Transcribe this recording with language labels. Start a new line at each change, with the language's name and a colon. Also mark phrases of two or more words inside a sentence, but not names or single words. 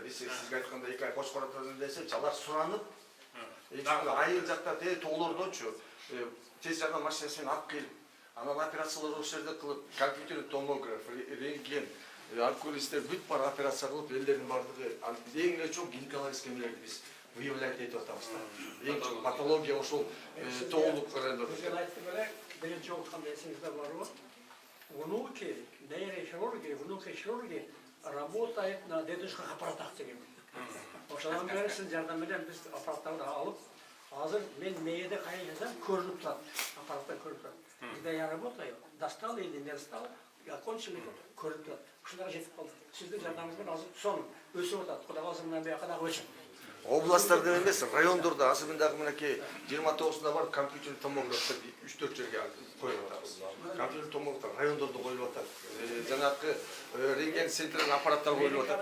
Kyrgyz: Биз сизге айткандай 2 ай Кочкаратта десек, алар суранып, айыл жакта тоолордочу тез жардам машинасымен алып келип, анан операциялар ошол жерде кылып, компьютердик томограф, рентген, алкоголисттер бүт бар операция кылып, элдердин бардыгы эң эле чоң гинекологический эмелерди биз выявлять этип атабыз да. Эң чоң патология ошол тоолук райондордо. Мен айттым эле, биринчи окутканда эсиңизде барбы?
Russian: Внуки, внуки хирурги работает на дедушках аппаратах деген.
Kyrgyz: Ошодан бери сиз жардам менен биз аппараттарды алып, азыр мен мээде кайгысам көрүнүп турат, аппараттан көрүнүп турат.
Russian: Когда я работаю, достал или не достал, окончили,
Kyrgyz: көрүнүп турат. Ушунага жетип калдык. Сиздин жардамыңыз менен азыр соң өсүп атат. Кудай калса мындан бияка дагы өсүп. Областтарда эмес, райондордо азыр мындагы мынакей 29-сунда барып компьютердик томографты 3-4 жерге коюп атабыз. Компьютердик томограф райондордо коюлуп атат. Жанагы рентген центрдин аппараттары коюлуп атат.